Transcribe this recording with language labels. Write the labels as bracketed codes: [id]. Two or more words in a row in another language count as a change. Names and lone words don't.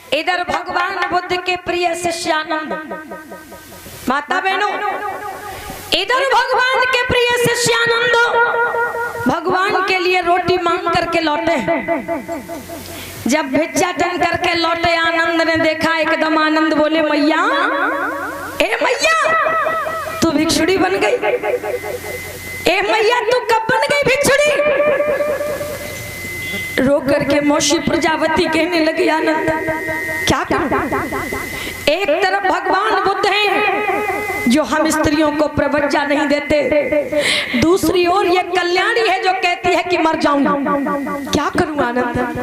[hi] इधर भगवान बुद्ध के प्रिय शिष्य आनंद, माता बहनों, इधर भगवान के प्रिय शिष्य आनंद भगवान के लिए रोटी मांग करके लौटे। जब भिक्षाटन करके लौटे आनंद ने देखा, एकदम आनंद बोले, मैया, ए मैया, तू भिक्षुड़ी बन गई। ए मैया, तू कब बन गई भिक्षुड़ी? रो करके मौसी प्रजापति कहने लगी, आनंद क्या करूं? एक तरफ भगवान बुद्ध हैं जो हम स्त्रियों को प्रवज्जा नहीं देते, दूसरी ओर ये कल्याणी है जो कहती है कि मर जाऊंगा। क्या करूं आनंद?